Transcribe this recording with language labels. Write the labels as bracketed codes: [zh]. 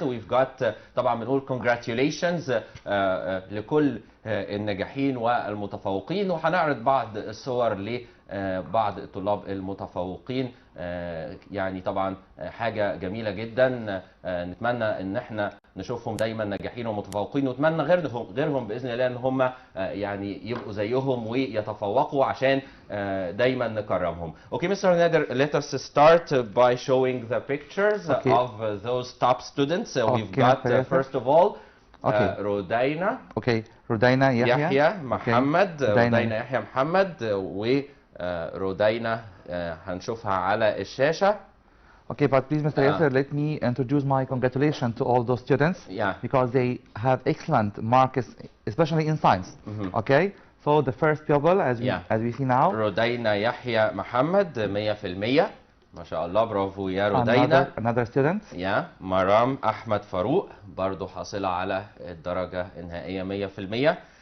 [en] We've got [ar] طبعا بنقول congratulations لكل الناجحين والمتفوقين، وهنعرض بعض الصور لبعض الطلاب المتفوقين. يعني طبعا حاجة جميلة جدا. نتمنى ان احنا نشوفهم دايما ناجحين ومتفوقين، ونتمنى غيرهم باذن الله ان هم يعني يبقوا زيهم ويتفوقوا عشان دايما نكرمهم. [en] Okay, Mr. Nader, let us start by showing the pictures of those top students. We've got first of all Rodina. Okay, Rodina [ar] يحيى محمد. رودينا يحيى محمد ورودينا هنشوفها على الشاشة. [en] Okay, but please, Mr. Yasser, let me introduce my congratulations to all those students because they have excellent marks, especially in science. Okay, so the first pupil, as we see now, [ar] رودينا يحيى محمد 100%. ما شاء الله، برافو يا رودينا. [en] Another student. [ar] مرام أحمد فاروق برضو حاصلة على الدرجة النهائية 100%.